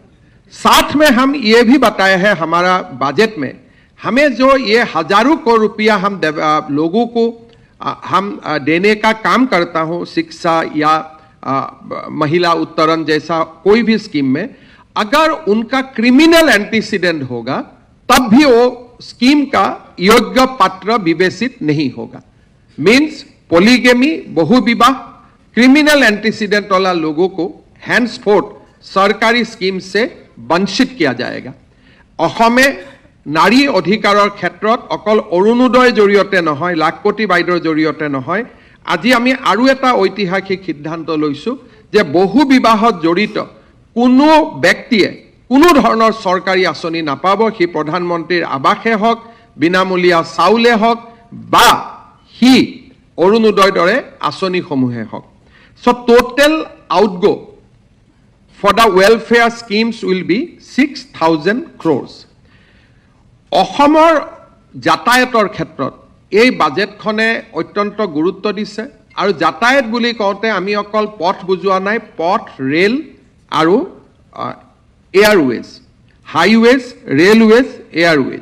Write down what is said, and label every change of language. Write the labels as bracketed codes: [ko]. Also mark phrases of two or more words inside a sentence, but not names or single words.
[hi] साथ में हम ये भी बताया है हमारा बजट में, हमें जो ये हजारों करोड़ रुपया हम लोगों को हम देने का काम करता हूं, शिक्षा या महिला उत्तरण जैसा कोई भी स्कीम में, अगर उनका [en] criminal antecedent [hi] होगा तब भी वो स्कीम का योग्य पात्र विवेचित नहीं होगा। [en] means polygamy, [hi] बहुविवाह, [en] criminal antecedent [hi] वाला लोगों को हैंड्सफोर्थ सरकारी स्कीम से वंचित किया जाएगा। [as] অসমে নাৰী অধিকাৰৰ ক্ষেত্ৰত অকল অৰুণোদয়ৰ জৰিয়তে নহয়, লাখপতি বাইদেউৰ জৰিয়তে নহয়, আজি আমি আৰু এটা ঐতিহাসিক সিদ্ধান্ত লৈছোঁ যে বহু বিবাহত জড়িত কোনো ব্যক্তিয়ে কোনো ধৰণৰ চৰকাৰী আঁচনি নাপাব, সি প্ৰধানমন্ত্ৰীৰ আৱাসে হওক, বিনামূলীয়া চাউলে হওক বা সি অৰুণোদয়ৰ দৰে আঁচনিসমূহে হওক। [en] so total outgo for the welfare schemes will be 6,000 crores. [as] অসমৰ যাতায়াতৰ ক্ষেত্ৰত এই বাজেটখনে অত্যন্ত গুৰুত্ব দিছে আৰু যাতায়াত বুলি কওঁতে আমি অকল পথ বুজোৱা নাই, পথ, ৰেল আৰু এয়াৰৱেজ, [en] highways, railways, airways.